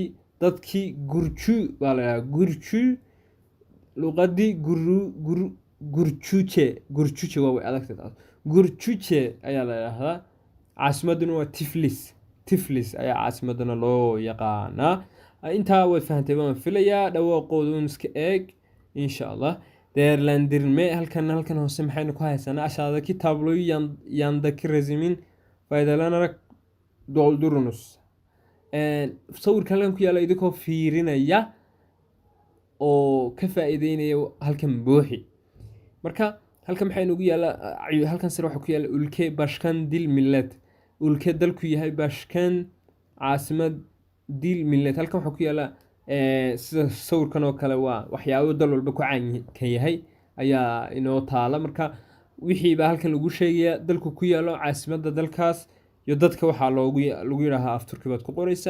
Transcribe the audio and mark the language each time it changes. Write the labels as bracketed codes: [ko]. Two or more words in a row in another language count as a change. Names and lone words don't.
[so] dadkii Gurju baa la yidhaahdaa Gurju luuqadii Gurjuce waa way adagtahay. Gurjuce ayaa la yidhaahdaa. caasimaduna waa Tiflis ayaa caasimadana loo yaqaanaa. intaa way fahantay waan filayaa. dhawaaqooda un iska eeg [ar] insha Allah. [so] Değerlendirme halkan hoose maxaynu ku haysanaa? [tr] Aşağıdaki tabloyu yandaki rezimin faydalanarak doldurunuz. [so] sawirka halkan ku yaala idinkoo fiirinaya oo ka faa'iideynaya halkan buuxi. marka halkan maxay noogu yaala? halkan sare waxa ku yaala [tr] ülke başkan dil millet. [so] ülke dalku yahay başkan caasimad [tr] dil millet. [so] halkan waxa ku yaala sida sawirkan oo kale waa waxyaabo dal walba ku caan ka yahay ayaa inoo taala. marka wixii baa halkan lagu sheegaya dalku ku yaalo caasimadda dalkaas iyo dadka waxaa lagu yidhaahaa af Turki baad ku qoraysaa.